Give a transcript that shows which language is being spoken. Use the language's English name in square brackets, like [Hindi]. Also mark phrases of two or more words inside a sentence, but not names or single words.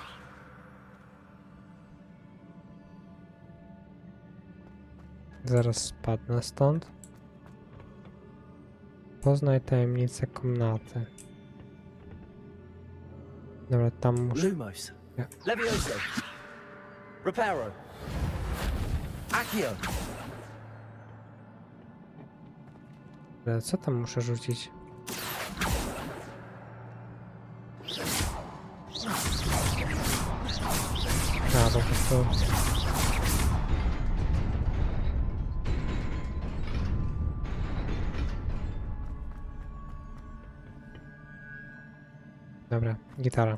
[Polish] Zaraz spadnę stąd. Poznaj tajemnicę komnaty. Dobra, tam muszę... Lumos. Ja. Levioso. Reparo. Accio. Ale co tam muszę rzucić? A, po prostu... Dobra, gitara.